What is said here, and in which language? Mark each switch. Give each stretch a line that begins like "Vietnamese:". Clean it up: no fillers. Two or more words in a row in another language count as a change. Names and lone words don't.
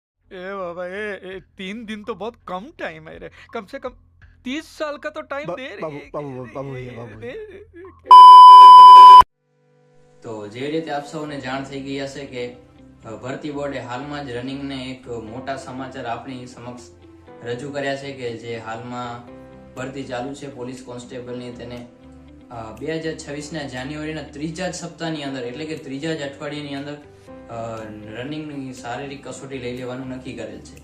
Hindi: बाबा, ये 3 दिन तो बहुत कम टाइम है रे। कम से कम 30 साल का तो टाइम दे रे। बाबू बाबू बाबू भैया बाबू दे।
Gujarati: તો જે રીતે આપ સૌને જાણ થઈ ગઈ હશે કે ભરતી બોર્ડે હાલમાં જ રનિંગને એક મોટા સમાચાર આપણી સમક્ષ રજૂ કર્યા છે કે જે હાલમાં ભરતી ચાલુ છે પોલીસ કોન્સ્ટેબલની, તેને 2026ના જાન્યુઆરીના ત્રીજા જ સપ્તાહની અંદર એટલે કે ત્રીજા જ અઠવાડિયાની અંદર રનિંગની શારીરિક કસોટી લઈ લેવાનું નક્કી કરેલ છે.